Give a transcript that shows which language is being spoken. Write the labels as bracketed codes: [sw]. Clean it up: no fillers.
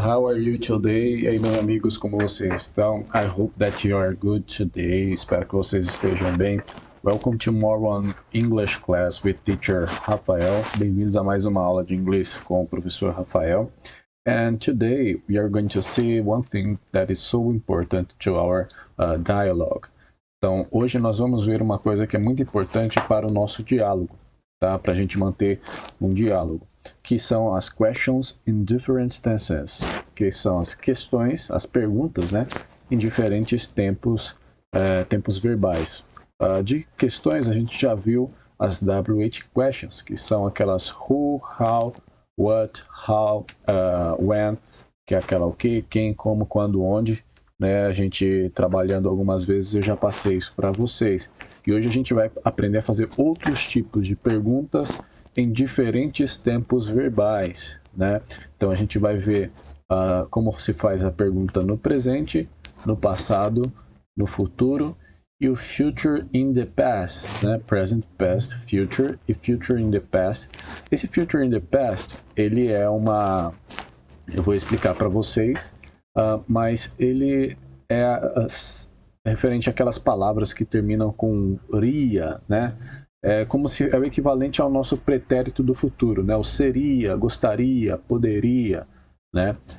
[en] How are you today? [pt] E aí, meus amigos, como vocês estão? [en] I hope that you are good today. [pt] Espero que vocês estejam bem. [en] Welcome to more one English class with teacher Rafael. [pt] Bem-vindos a mais uma aula de inglês com o professor Rafael. [en] And today we are going to see one thing that is so important to our dialogue. [pt] Então, hoje nós vamos ver uma coisa que é muito importante para o nosso diálogo, tá? Para a gente manter um diálogo, que são as [en] questions in different tenses, [pt] que são as questões, as perguntas, né, em diferentes tempos, tempos verbais. De questões a gente já viu as WH questions, que são aquelas who, how, what, how, when, que é aquela o que, quem, como, quando, onde, né? A gente trabalhando algumas vezes eu já passei isso para vocês. E hoje a gente vai aprender a fazer outros tipos de perguntas em diferentes tempos verbais, né? Então a gente vai ver como se faz a pergunta no presente, no passado, no futuro e o future in the past, né? [en] Present, past, future e future in the past. [pt] Esse future in the past, ele é uma... Eu vou explicar para vocês, mas ele é referente àquelas palavras que terminam com ria, né? É como se é o equivalente ao nosso pretérito do futuro, né? O seria, gostaria, poderia, né?